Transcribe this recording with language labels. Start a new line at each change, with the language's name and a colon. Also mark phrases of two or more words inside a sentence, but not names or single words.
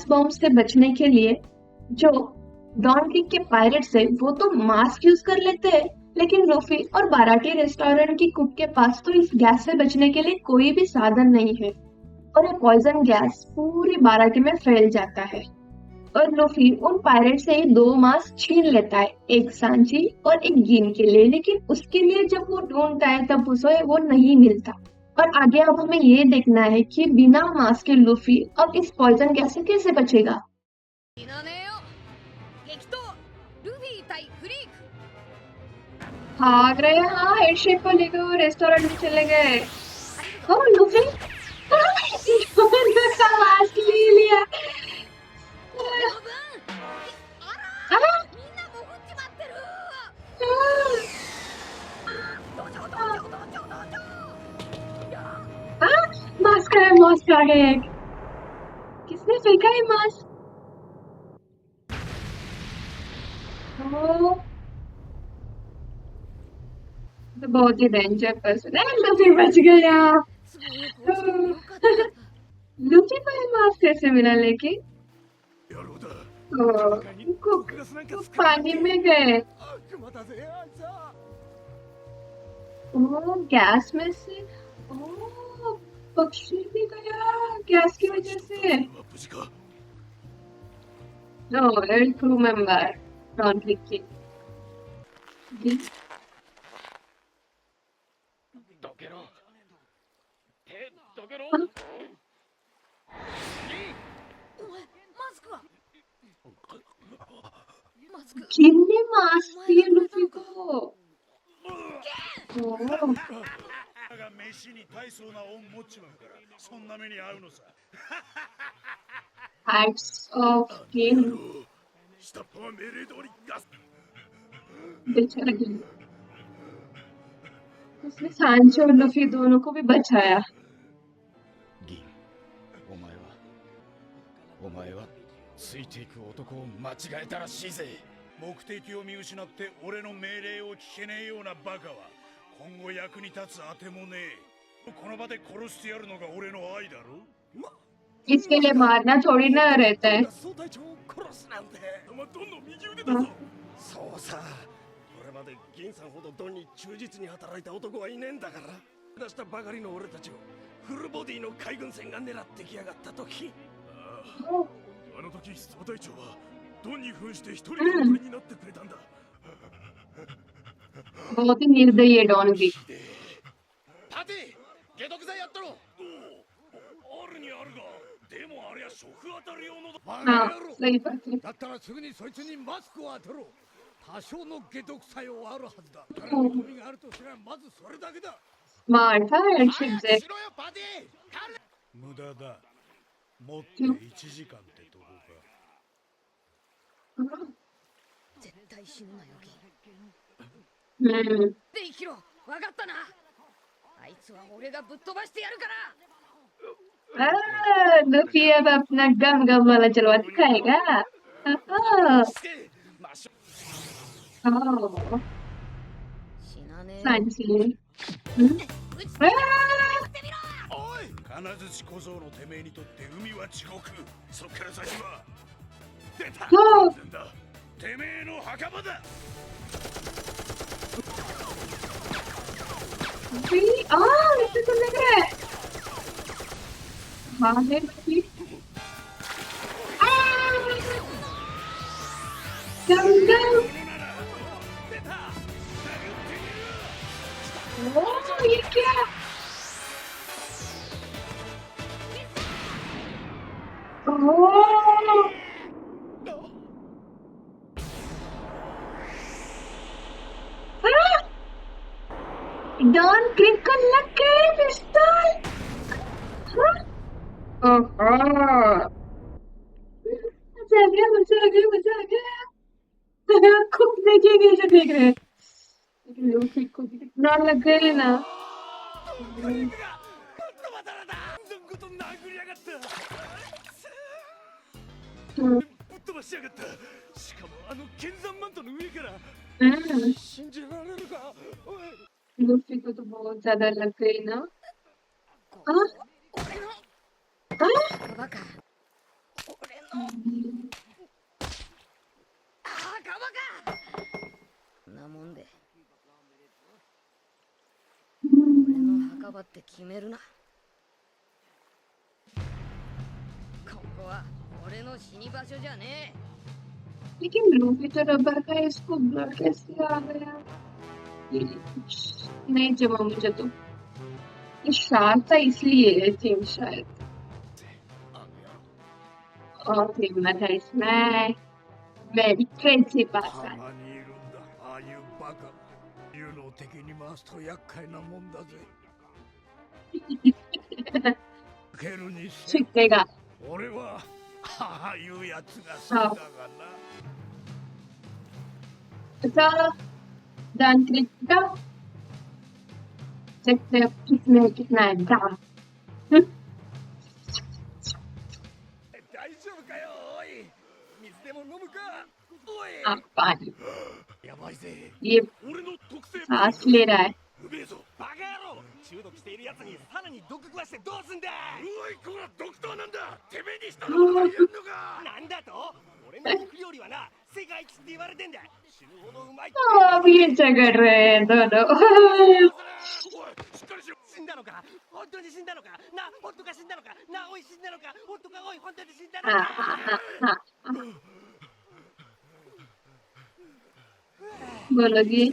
Hindi: बॉम्ब से बचने के लिए जो डॉन क्रिक के पायरेट्स है वो तो
English: mask use
Hindi: कर लेते हैं लेकिन लूफी और बाराटी रेस्टोरेंट की कुक के पास तो इस गैस से बचने के लिए कोई भी साधन नहीं है और ये
English: poison gas
Hindi: पूरी बाराटी में फैल जाता है और लूफी उन पायरेट से ही 2 मास्क छीन लेता है, एक सांची और एक गिन के लिए। लेकिन उसके लिए जब वो ढूंढता है तब उसे वो नहीं मिलता और आगे अब हमें ये देखना है कि बिना मास्क के लूफी अब इस
English: poison gas
Hindi: से कैसे बचेगा।
Japanese: 死なねえよ激闘ルフィ対フリーク
Hindi: भाग रहे हैं। हाँ, हेडशेप को लेकर वो रेस्टोरेंट में चले गए। हाँ, लूफी मास्क ले लिया।
Japanese: あら
Hindi: हाँ,
Japanese: みんな潜っちまってる
Hindi: हाँ,
Japanese: どうしようどうしようどうしようどうしよういや
Hindi: हाँ, मास्क है, मास्क आ गया एक। किसने फेंका है मास्क? ओ, तो बहुत ही
English: danger person
Hindi: है। लूफी बच गया।
Japanese: すごいこうしてよかった
Hindi: लूफी को ये मास्क कैसे मिला लेकिन?
Japanese: 野郎だ ओ, 戦いに
Hindi: उनको
Japanese: 毒ガスなんか
Hindi: वो
Japanese: 使わな
Hindi: पानी
Japanese: い
Hindi: में गए।
Japanese: 悪魔だぜあいつは
Hindi: ओ, गैस में से। ओ, पक्षी भी गया गैस की वजह से।
Japanese: 無事か
English: No, a crew member. Don't click it.
Japanese: どけろ手どけろお前マスクはマスク
Hindi: किन्ने मास्क दिए लूफी को? ओ,
Japanese: が飯に大層な恩持っちまうからそんな目に遭うのさ
English: hats of Gin.
Japanese: 下っ端は命令通りガス
Hindi: बेचारा गिन। उसने सांची और लूफी दोनों को भी बचाया।
Japanese: 銀お前はついていく男を間違えたらしいぜ目的を見失って俺の命令を聞けねえようなバカは今後役に立つあてもねえこの場で殺してやるのが俺の愛だろ
Hindi: इसके लिए मारना थोड़ी ना रहता है।
Japanese: 総隊長を殺すなんてお前どんどん右腕だぞそうさこれまで銀さんほどドンに忠実に働いた男はいねえんだから出したばかりの俺たちをフルボディの海軍船が狙ってきやがった時あの時総隊長はドンに扮して一人のおとりになってくれたんだ
Hindi: बहुत ही निर्दयी है डॉन भी।
Japanese: パティ解毒剤やっとろあるにあるがでもあれは食当たり用のだ
Hindi: हाँ, सही बात है।
Japanese: だったらすぐにそいつにマスクを当てろ多少の解毒作用はあるはずだ彼のゴミがあるとすればまずそれだけだ
Hindi: स्मार्ट था हेडशिप
Japanese: 早
Hindi: से।
Japanese: くしろよパティ彼無駄だもって1時間ってとこか絶対死ぬなよ銀 हम्म で生きろわかったなあいつは俺がぶっ飛ばしてやるから
Hindi: लूफी अब अपना गम गम वाला चलवा दिखाएगा। ओह
Japanese: 死なねえ
Hindi: फैंसी। हम्म?
Japanese: 撃ち आ! てみろおい金槌小僧のてめえにとって海は地獄そっから先は出た ओ! なんだてめえの墓場だ
Hindi: लूफी लूफी को लग रहा है। हाँ है लूफी। गम गम।
Japanese: ものなら
Hindi: ओह ये क्या? ओह डॉन क्लिक को लग गए पिस्तौल। ओहो मजा आ गया मजा आ गया मजा आ गया। खूब देखेंगे जो देख रहे हैं। लेकिन लूफी को कितना लग गए ना।
Japanese: トリックがぶっ飛ばされたのこと殴りやがった हम्म ぶっ飛ばしやがったしかもあの剣山マントの上から हम्म 信じられるかおい
Hindi: लूफी को तो बहुत ज्यादा लग गई ना।
Japanese: こ
Hindi: हाँ
Japanese: 俺の
Hindi: हाँ
Japanese: バカ俺の墓場かなもんで俺の墓場って決めるなここは俺の死に場所じゃね
Hindi: लेकिन लूफी तो रबर का है, इसको ब्लड कैसे आ गया? ये नहीं जमा मुझे तो ये शार्प था इसलिए
English: I think
Hindi: शायद
Japanese: あの野郎
Hindi: और हिम्मत है इसमें
English: very crazy
Japanese: た
Hindi: पर्सन
Japanese: まにいるんだああいうバカ竜の敵に回すと厄介なもんだぜケルにせよ
Hindi: छिक्केगा
Japanese: 俺はああいうやつが好きだがな
Hindi: अच्छा डन क्लिक का देखते हैं किसमें कितना है दाम
Japanese: 大丈夫かよおい水でも飲むかおい
Hindi: आप पानी
Japanese: やばいぜ
Hindi: ये
Japanese: 俺の特製
Hindi: सांस ले रहा है
Japanese: うめえぞバカ野郎中毒しているやつにさらに毒食わしてどうすんだおいこらドクターなんだてめえにしたのことが言えんのかなんだと俺の肉料理はな世界一って言われてんだ死ぬほどうまいって
Hindi: अब ये झगड़ रहे हैं दोनों
Japanese: おいしっかりしろ死んだのか本当に死んだのかな本当か死んだのかなおい死んだのか本当かおい本当に死んだの
Hindi: हाँ
Japanese: か
Hindi: हाँ हाँ हाँ बोलोगी